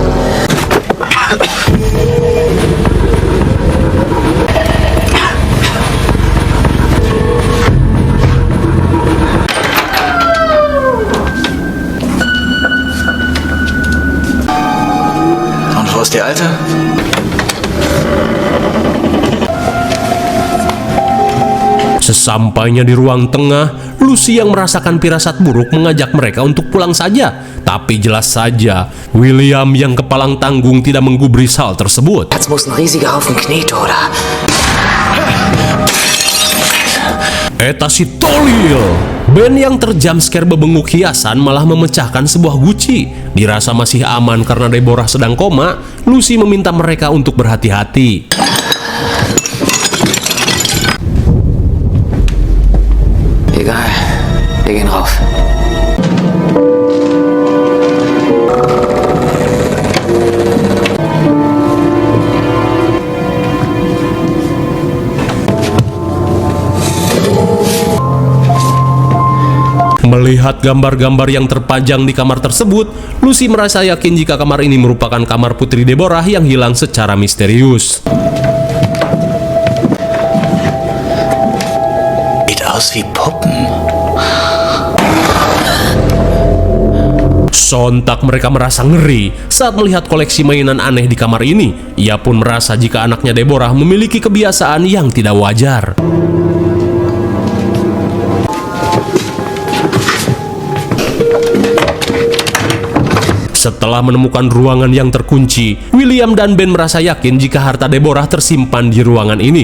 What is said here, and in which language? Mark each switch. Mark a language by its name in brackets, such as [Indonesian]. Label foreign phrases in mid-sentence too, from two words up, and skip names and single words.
[German] Und wo ist die Alte? [Indonesian] Sesampainya di ruang tengah, Lucy yang merasakan firasat buruk mengajak mereka untuk pulang saja. Tapi jelas saja, William yang kepalang tanggung tidak menggubris hal tersebut. [German] Das muss ein riesiger Haufen Knete, oder? [Sundanese] Eta si tolil! [Indonesian] Ben yang terjumpscare bebenguk hiasan malah memecahkan sebuah guci. Dirasa masih aman karena Deborah sedang koma, Lucy meminta mereka untuk berhati-hati. [German] Egal. Wir gehen rauf. [Indonesian] Melihat gambar-gambar yang terpajang di kamar tersebut, Lucy merasa yakin jika kamar ini merupakan kamar Putri Deborah yang hilang secara misterius. [German] Sieht aus wie Puppen. [Indonesian] Sontak mereka merasa ngeri saat melihat koleksi mainan aneh di kamar ini. Ia pun merasa jika anaknya Deborah memiliki kebiasaan yang tidak wajar. Setelah menemukan ruangan yang terkunci, William dan Ben merasa yakin jika harta Deborah tersimpan di ruangan ini.